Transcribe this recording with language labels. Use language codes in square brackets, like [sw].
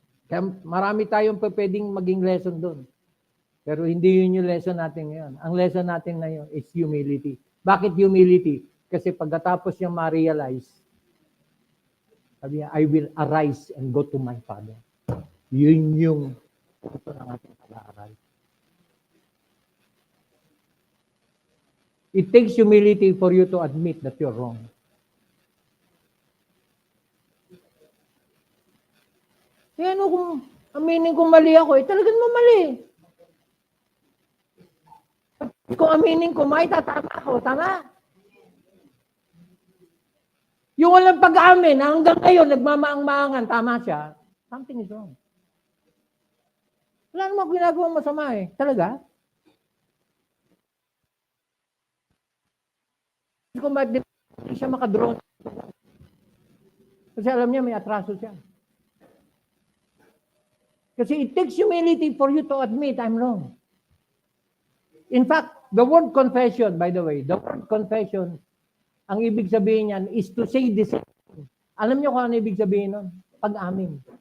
[tl] Kaya marami tayong pwedeng maging lesson doon. Pero hindi yun yung lesson natin ngayon. Ang lesson natin ngayon is humility. Bakit humility? [en] Kasi pagkatapos niya ma-realize, sabi niya, I will arise and go to my father. [tl] Yun yung ito ng ating pag-aaral. [en] It takes humility for you to admit that you're wrong. [tl] Kaya ano kung aminin kong mali ako, talagang mamali. Kung aminin ko, may tatama ako, tama. Yung walang pag-amin, hanggang ngayon, nagmamaang-maangan, tama siya, something is wrong. Wala namang ginagawang masama eh. Talaga? Kung bakit hindi siya makadraw. Kasi alam niya, may atraso siya. [en] Kasi it takes humility for you to admit I'm wrong. In fact, the word confession, by the way, the word confession, ang ibig sabihin niyan is to say this. [tl] Alam niyo kung ano ibig sabihin nun? Pag-amin.